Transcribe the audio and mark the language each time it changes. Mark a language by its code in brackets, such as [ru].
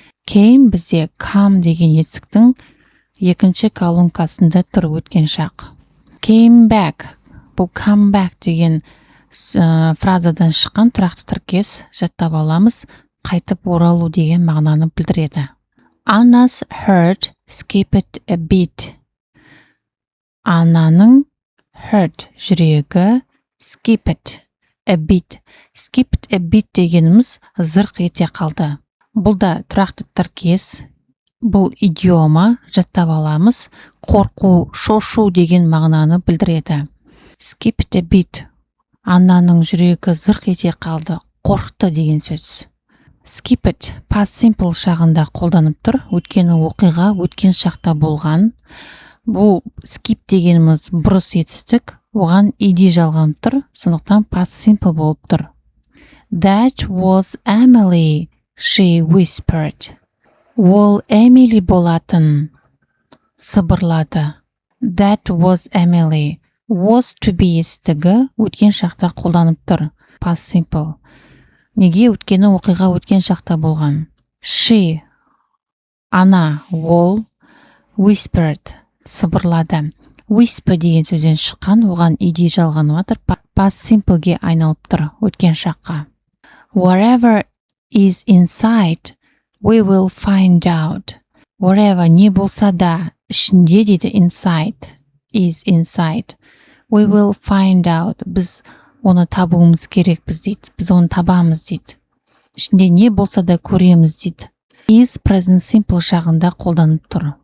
[kk] Came бізде come деген етістіктің екінші колонкасында тұр өткен шақ. [en] Came back. [kk] Бұл come back деген фразадан шыққан тұрақты тіркес жаттап аламыз. Қайтып оралу деген мағынаны білдіреді. [en] Anna's heart skipped a beat. [kk] Ананың hurt жүрегі [en] skipped a bit. Skipped a bit [kk] дегеніміз зырқ ете қалды. Бұл да тұрақты тіркес. Бұл идиома жаттап аламыз. Қорқу, шошу деген мағынаны білдіреді. [en] Skipped a bit. [kk] Ананың жүрегі зырқ ете қалды. Қорқты деген сөз. Skipped past simple шағында қолданып тұр. Өткені оқиға өткен шақта болған. Бұл skip дегеніміз бұрыс етістік. Оған ed жалғанып тұр. Сондықтан past simple болып тұр. [en] That was Emily, she whispered. [kk] Ол Эмили болатын. Сыбырлады. [en] That was Emily. [kk] Was to be естігі өткен шақта қолданып тұр. Past simple. Неге? Өткені оқиға өткен шақта болған. She, ана, ол, [en] whispered, [kk] сыбырлады. Whisper деген сөзден шыққан, оған ed жалғанып тұр. Past simpleге айналып тұр, өткен шаққа. [en] Whatever is inside, we will find out. [kk] Whatever не болса да, ішінде дейді inside, is inside. [en] We will find out. [kk] Біз оны табуымыз керекпіз дейді. Біз оны табамыз дейді. Ішінде не болса да көреміз дейді. Is present simple шағында қолданып тұр.